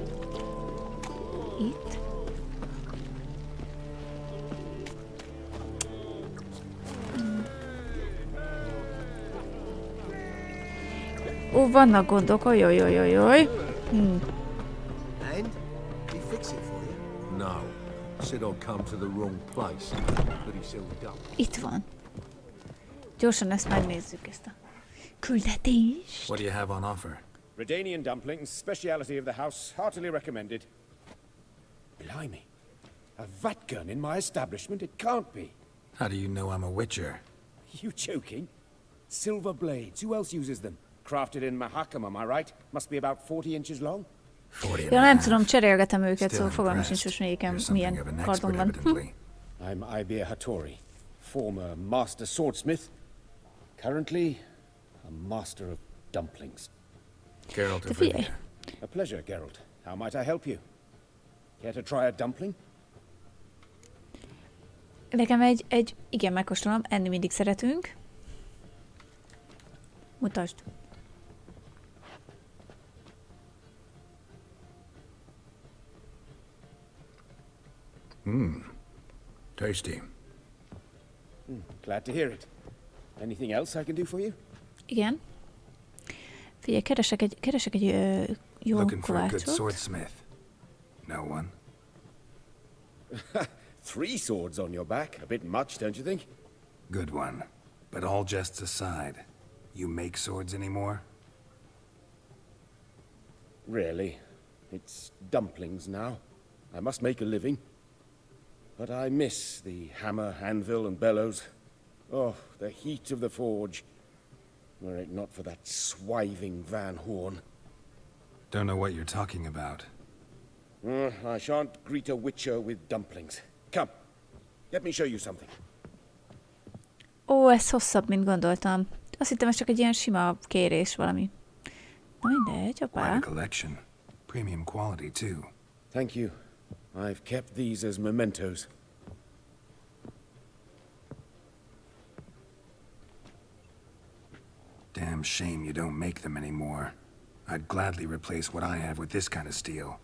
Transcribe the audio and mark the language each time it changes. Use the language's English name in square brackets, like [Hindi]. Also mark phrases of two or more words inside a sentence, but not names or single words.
[Hungarian] Itt. Ó, vannak gondok, ojojojojoj. [English] And he fix it for you? No. Said I'd come to the wrong place. But he said we don't. [Hungarian] Itt van. Gyorsan ezt megnézzük, ezt a küldetést. [English] What do you have on offer? Redanian dumplings, speciality of the house, heartily recommended. Blimey. A vatgun in my establishment? It can't be. How do you know I'm a witcher? You joking? Silver blades, who else uses them? Crafted in Mahakam, am I right? Must be about 40 inches long? 40 and [Hungarian] Ja, a nem [English] half. [Hungarian] tudom, cserélgetem őket, [English] Still [Hungarian] szóval fogalmam sincs, [English] impressed. [Hungarian] hogy melyiken [English] You're something [Hungarian] milyen [English] of an [Hungarian] kardon [English] expert, [Hungarian] van. [English] evidently. I'm Ibir Hattori, former master swordsmith. Currently, a master of dumplings. Gerald [Hungarian] De [English] of [Hungarian] figyelj, [English] Rivia. A pleasure, Gerald. How might I help you? Care to try a dumpling? [Hungarian] Nekem igen, megkóstolom, enni mindig szeretünk. Mutasd. [English] Tasty. Glad to hear it. Anything else I can do for you? [Hungarian] Igen. Figyelj, keresek egy jó [English] Looking for a good [Hungarian] kovácsot. [English] swordsmith. No one? 3 swords on your back. A bit much, don't you think? Good one. But all jests aside, you make swords anymore? Really. It's dumplings now. I must make a living. But I miss the hammer, anvil, and bellows. Oh, the heat of the forge. Were it not for that swiving Van Horn. Don't know what you're talking about. I shan't greet a witcher with dumplings. Come, let me show you something. [Hungarian] Ó, ez hosszabb, mint gondoltam. Azt hittem, ez csak egy ilyen sima kérés valami. Na mindegy, [English] Quite [Hungarian] apá. [English] a collection. Premium quality, too. Thank you. I've kept these as mementos. Damn shame you don't make them anymore. I'd gladly replace what I have with this kind of steel.